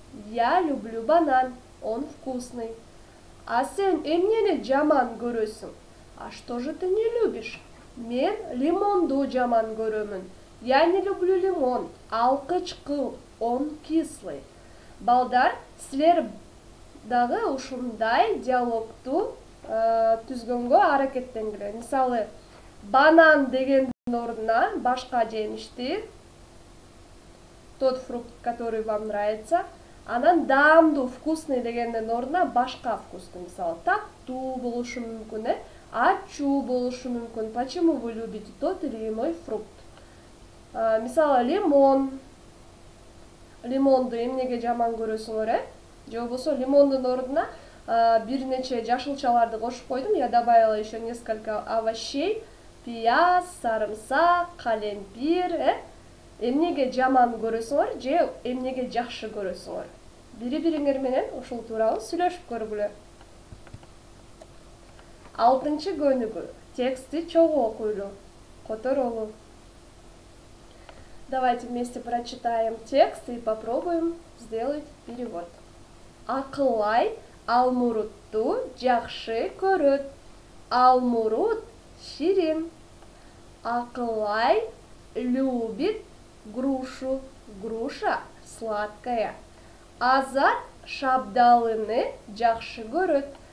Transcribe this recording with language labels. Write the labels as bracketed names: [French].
[Russian] Я люблю банан, он вкусный. [Kyrgyz] А сен эмнени жаман көрөсүң? [Russian] А что же ты не любишь? [Kyrgyz] Мен лимонду жаман көрөмүн. [Russian] Я не люблю лимон, [Kyrgyz] ал кычкыл, [Russian] он кислый. [Kyrgyz] Балдар, силер дагы ушундай диалогту түзгөнгө аракеттенгиле. Мисалы, банан дегендин ордуна башка жемишти, [Russian] тот фрукт, который вам нравится, [Kyrgyz] анан даамдуу, [Russian] вкусный [Kyrgyz] дегендин ордуна башка вкустуу, мисалы, таттуу болушу мүмкүн, ачуу болушу мүмкүн. [Russian] Почему вы любите тот или иной фрукт? [Kyrgyz] Мисалы, лимон. Лимонду эмнеге жаман көрөсүңөр, же болбосо лимондун ордуна бир нече жашылчаларды кошуп койдум. [Russian] Я добавила еще несколько овощей, [Kyrgyz] пияз, сарымсак, калемпир. Эмнеге жаман көрөсүңөр же эмнеге жакшы көрөсүңөр? Бири-бириңер менен ушул тууралуу сүйлөшүп көргүлө. 6 көнүгү. Тексти чогуу окуйлу, которолу. [Russian] Давайте вместе прочитаем текст и попробуем сделать перевод. [Kyrgyz] Акылай алмурутту жакшы көрөт. Алмурут ширин. [Russian] Акылай любит грушу. Груша сладкая. [Kyrgyz] Азат шабдалыны жакшы көрөт.